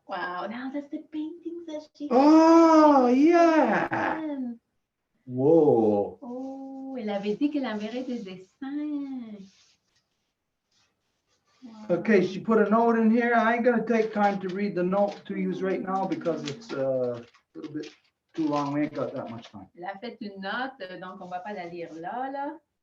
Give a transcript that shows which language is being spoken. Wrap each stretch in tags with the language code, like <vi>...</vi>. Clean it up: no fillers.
<en>Wow, now that's the paintings that she Oh, yeah. had. Whoa.</en> <fr>Oh, elle avait dit qu'elle enverrait des dessins.</fr> <en>Wow. Okay, she put a note in here. I ain't gonna take time to read the note to use right now because it's a little bit too long. We ain't got that much time.</en> <fr>Elle a fait une note, donc on ne va pas la lire là, là.</fr>